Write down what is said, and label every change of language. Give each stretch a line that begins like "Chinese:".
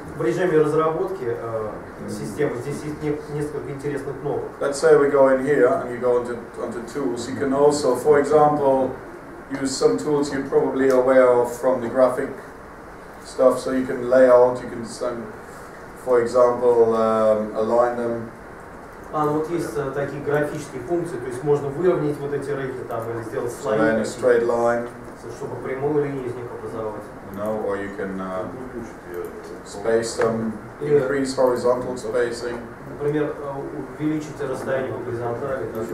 Russian: В режиме разработки системы здесь есть несколько интересных кнопок.
English: Let's say we go in here and you go onto tools. You can also, for example, use some tools you're probably aware of from the graphic stuff. So you can lay out, you can, for example, align them.
Russian: Вот есть такие графические функции, то есть можно выровнять вот эти реки там или сделать слои,
English: in a straight line,
Russian: чтобы прямую линию из них образовать.
English: You know, or you can space them, increase horizontal spacing.
Russian: Например, увеличить расстояние по горизонтали.